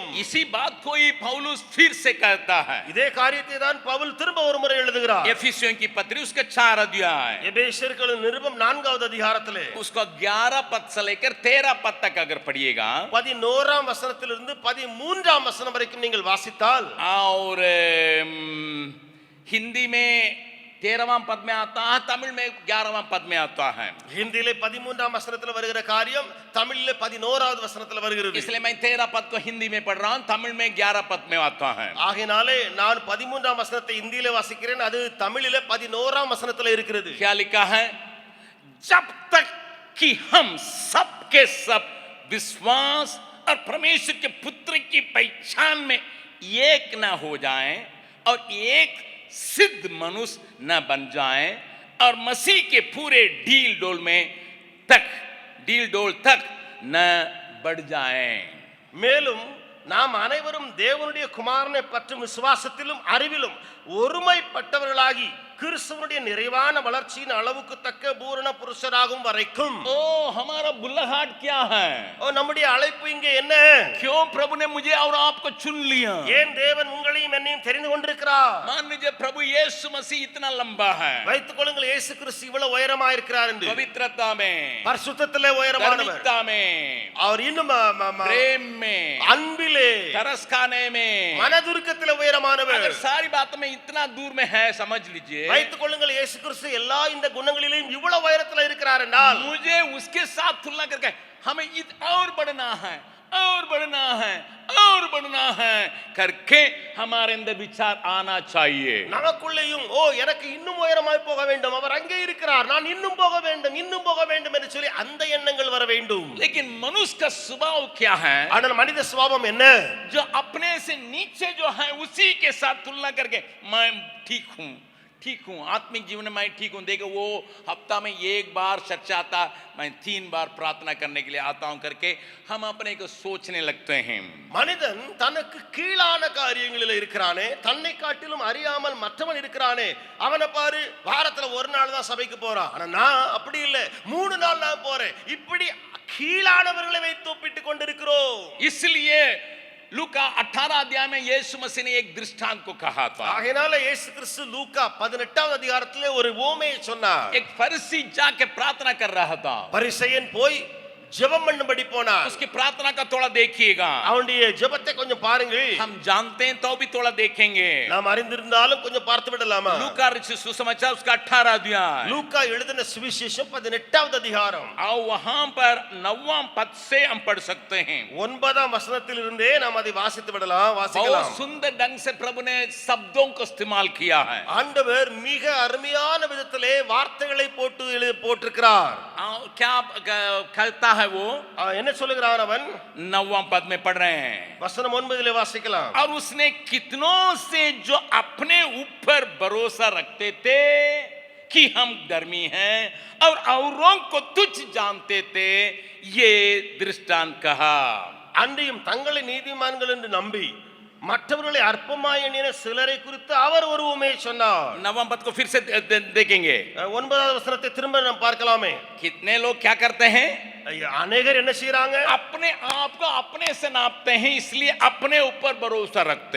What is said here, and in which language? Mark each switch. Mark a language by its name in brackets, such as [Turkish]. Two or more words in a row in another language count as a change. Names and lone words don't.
[Hindi] इसी बात को ही पौलुस फिर से कहता है। [Tamil] இதே காரியத்தை தான் பவுல் திரும்ப ஒரு முறை எழுதுகிறார். [Hindi] एफिसियों की पत्री उसका 4 अध्याय, [Tamil] எபேசியர்களின் நிருபம் 4வது அதிகாரத்திலே [Hindi] उसका 11 पद से लेकर 13 पद तक अगर पढ़िएगा, [Tamil] 11ஆம் வசனத்திலிருந்து 13ஆம் வசனம் வரைக்கும் நீங்கள் வாசித்தால், [Hindi] और हिंदी में 13वां पद में आता है, तमिल में 11वां पद में आता है। [Tamil] ஹிந்தியிலே 13ஆம் வசனத்துல வருகிற காரியம் தமிழிலே 11வது வசனத்துல வருகிறது. [Hindi] इसलिए मैं 13 पद को हिंदी में पढ़ रहा हूं, तमिल में 11 पद में आता है। [Tamil] ஆகையினாலே நான் 13ஆம் வசனத்தை இந்தியிலே வாசிக்கிறேன், அது தமிழிலே 11ஆம் வசனத்துல இருக்கிறது. [Hindi] क्या लिखा है? जब तक कि हम सब के सब विश्वास और परमेश्वर के पुत्र की पहचान में एक ना हो जाएं और एक सिद्ध मनुष्य न बन जाएं, और मसीह के पूरे ढील डोल तक न बढ़ जाएं। [Tamil] மேலும் நாம் அனைவரும் தேவனுடைய குமாரனை பற்றும் விசுவாசத்திலும் அறிவிலும் ஒருமைப்பட்டவர்களாகி கிறிஸ்துவனுடைய நிறைவான வளர்ச்சியின் அளவுக்கு தக்க பூரண புருஷராகும் வரைக்கும். [Hindi] ओ हमारा बुल्हाट क्या है? [Tamil] ஓ நம்முடைய அழைப்பு இங்கே என்ன? [Hindi] क्यों प्रभु ने मुझे और आपको चुन लिया? [Tamil] ஏன் தேவன் உங்களையும் என்னையும் தெரிந்து கொண்டிருக்கிறார்? [Hindi] मान लीजिए प्रभु यीशु मसीह इतना लंबा है, [Tamil] வைத்துக் கொள்ளுங்கள் இயேசு கிறிஸ்து இவ்வளவு உயரமா இருக்கிறார் என்று. [Hindi] पवित्रता में, [Tamil] பரிசுத்தத்திலே உயரமானவர், [Hindi] धार्मिकता में, [Tamil] அவர் இன்னும் [Hindi] प्रेम में, [Tamil] அன்பிலே, [Hindi] तरस खाने में, [Tamil] மனதுருக்கத்திலே உயரமானவர். [Hindi] अगर सारी बातों में इतना दूर में है, समझ लीजिए, [Tamil] வைத்துக் கொள்ளுங்கள் இயேசு கிறிஸ்து எல்லா இந்த குணங்களிலும் இவ்வளவு உயரத்துல இருக்கிறார் என்றால், [Hindi] मुझे उसके साथ तुलना करके हमें और बढ़ना है, और बढ़ना है, और बढ़ना है करके हमारे अंदर विचार आना चाहिए। [Tamil] நமக்குள்ளேயும் ஓ எனக்கு இன்னும் உயரமாய் போக வேண்டும், அவர் அங்கே இருக்கிறார், நான் இன்னும் போக வேண்டும், இன்னும் போக வேண்டும் என்று சொல்லி அந்த எண்ணங்கள் வர வேண்டும். [Hindi] लेकिन मनुष्य का स्वभाव क्या है? [Tamil] ஆனால் மனித சுபாவம் என்ன? [Hindi] जो अपने से नीचे जो है उसी के साथ तुलना करके मैं ठीक हूं, ठीक हूं, आत्मिक जीवन में मैं ठीक हूं, देखो वो हफ्ता में 1 बार चर्च आता, मैं 3 बार प्रार्थना करने के लिए आता हूं करके हम अपने को सोचने लगते हैं। [Tamil] மனிதன் தனக்கு கீழான காரியங்களில் இருக்கிறானே, தன்னை காட்டிலும் அறியாமல் மற்றவன் இருக்கிறானே, அவனை பாரு வாரத்துல ஒரு நாள் தான் சபைக்கு போறான், ஆனா நான் அப்படி இல்லை, 3 நாள் நான் போறேன். இப்படி கீழானவர்களை வைத்து ஒப்பிட்டுக் கொண்டிருக்கிறோம். [Hindi] इसलिए लूका 18 अध्याय में यीशु मसीह ने एक दृष्टांत को कहा था। [Tamil] ஆகையினால இயேசு கிறிஸ்து லூக்கா 18வது அதிகாரத்திலே ஒரு உவமையை சொன்னார். [Hindi] एक फरीसी जाके प्रार्थना कर रहा था, [Tamil] பரிசேயன் போய் ஜெபம் பண்ணும்படி போனார். [Hindi] उसकी प्रार्थना का थोड़ा देखिएगा। [Tamil] அவனுடைய ஜெபத்தை கொஞ்சம் பாருங்கள். [Hindi] हम जानते हैं तो भी थोड़ा देखेंगे। [Tamil] நாம் அறிந்திருந்தாலும் கொஞ்சம் பார்த்து விடலாமா? [Hindi] लूका रचित सुसमाचार उसका 18 अध्याय, [Tamil] லூக்கா எழுதின சுவிசேஷம் 18வது அதிகாரம். [Hindi] और वहां पर 9वां पद से हम पढ़ सकते हैं। [Tamil] 9ஆம் வசனத்திலிருந்தே நாம் அதை வாசித்து விடலாம், வாசிக்கலாம். [Hindi] बहुत सुंदर ढंग से प्रभु ने शब्दों को इस्तेमाल किया है। [Tamil] ஆண்டவர் மிக அருமையான விதத்திலே வார்த்தைகளை போட்டிருக்கிறார். [Hindi] क्या कहता है वो? [Tamil] என்ன சொல்லுகிறான் அவன்? [Hindi] 9वां पद में पढ़ रहे हैं, [Tamil] வசனம் 9 வாசிக்கலாம். [Hindi] और उसने कितनों से जो अपने ऊपर भरोसा रखते थे कि हम धर्मी हैं और औरों को तुच्छ जानते थे, ये दृष्टांत कहा। [Tamil] அன்றியும் தங்களை நீதிமான்கள் என்று நம்பி மற்றவர்களை அற்பமாய் எண்ணின சிலரை குறித்து அவர் ஒரு உவமையை சொன்னார். [Hindi] 9वां पद को फिर से देखेंगे। [Tamil] 9வது வசனத்தை திரும்ப நாம் பார்க்கலாமே. [Hindi] कितने लोग क्या करते हैं? [Tamil] அநேகர் என்ன செய்றாங்க? [Hindi] अपने आप को अपने से नापते हैं, इसलिए अपने ऊपर भरोसा रखते।